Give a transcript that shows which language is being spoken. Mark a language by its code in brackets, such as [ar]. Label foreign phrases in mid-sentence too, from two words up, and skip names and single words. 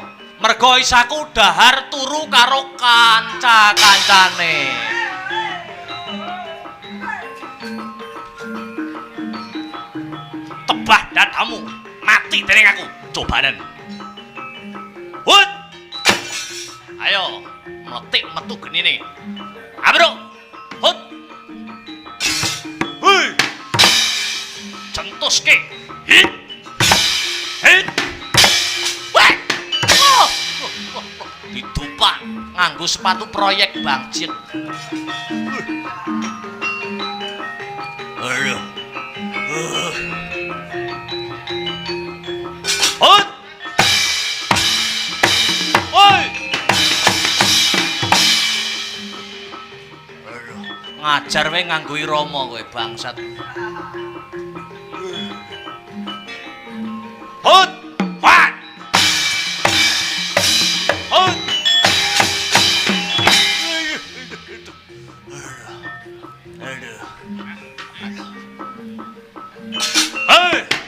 [jv] Mergo isaku dahar turu karo kanca-kancane. Tebah dadamu, mati dening aku. Cobanen. Hut! Ayo, meletik metu genine. Abro. Hut. Hui. Centuske. Hit. Hit. Wah. Oh. Didupak nganggo sepatu proyek Bang Jin. Aduh. Hut. Ngajar wae nganggo irama kowe bangsat. Hut! Wat! Hut! Aduh. Hei!